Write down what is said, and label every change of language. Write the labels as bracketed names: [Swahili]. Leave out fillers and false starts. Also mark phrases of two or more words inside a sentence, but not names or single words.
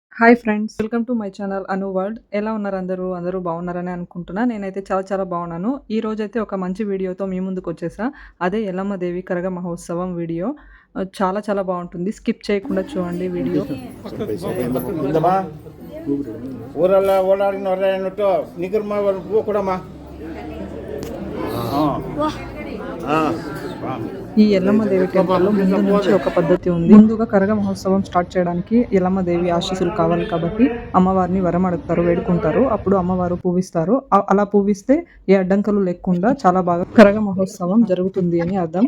[English] hi friends, welcome to my channel [Telugu] అను వరల్డ్. ఎలా ఉన్నారు అందరూ? అందరూ బాగున్నారని అనుకుంటున్నా. నేనైతే చాలా చాలా బాగున్నాను. ఈ రోజైతే ఒక మంచి వీడియోతో మీ ముందుకు వచ్చేసా. అదే ఎల్లమ్మ దేవి కరగ మహోత్సవం వీడియో. చాలా చాలా బాగుంటుంది. స్కిప్ చేయకుండా చూడండి వీడియో. [Kannada] ಊರೆಲ್ಲ ಓಡಾಡಿನವ್ರೆ ಅನ್ನಿಟ್ಟು ನಿಗರ್ಮ ಹೂ ಕೊಡಮ್ಮ. [Telugu] ఈ ఎల్లమ్మదేవి టెంపుల్లో ముందు నుంచి ఒక పద్ధతి ఉంది. ముందుగా కరగ మహోత్సవం స్టార్ట్ చేయడానికి ఎల్లమ్మదేవి ఆశీస్సులు కావాలి కాబట్టి అమ్మవారిని వరం అడుగుతారు, వేడుకుంటారు. అప్పుడు అమ్మవారు పూవిస్తారు. అలా పూవిస్తే ఏ అడ్డంకులు లేకుండా చాలా బాగా కరగ మహోత్సవం జరుగుతుంది అని అర్థం.